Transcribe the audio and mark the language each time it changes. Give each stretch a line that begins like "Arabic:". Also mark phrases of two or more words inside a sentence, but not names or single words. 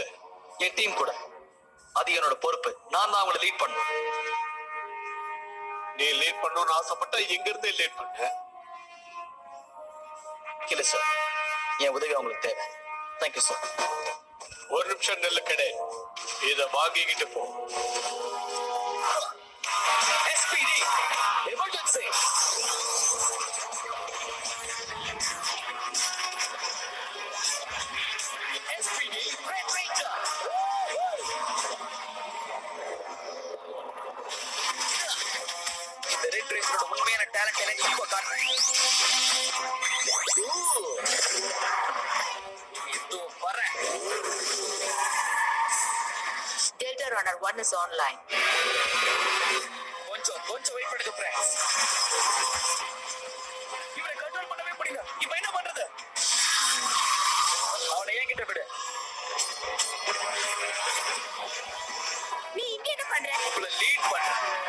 Tamil: என் டீம் கூட. அது என்னோட பொறுப்பு. நான் தான் அவங்களை லீட் பண்ணுவேன். நீ லேட் பண்ணணும்னு ஆசைப்பட்டா எங்க இருந்தே லேட் பண்ண. இல்ல சார், என் உதவி அவங்களுக்கு தேவை.
English: Thank you sir.
Tamil: ஒரு நிமிஷம் நெல்லு கடை, இத வாங்கிக்கிட்டு போ.
English: SPD Emergency. SPD Red Ranger.
Tamil: இந்த ரெட் ரேஞ்சரோட உண்மையான டேலண்ட் எனக்கு இப்போ காட்டுறேன். இதோ வரேன்.
English: Delta Runner 1 is online.
Tamil: கொஞ்சம் வெயிட் பண்ணுங்க ஃப்ரெண்ட்ஸ். இவனை கண்ட்ரோல் பண்ணவே முடியல. இப்போ என்ன பண்றது? அவனை என்கிட்ட விடு. நீ இங்க என்ன பண்ற? உங்களை லீட் பண்றேன்.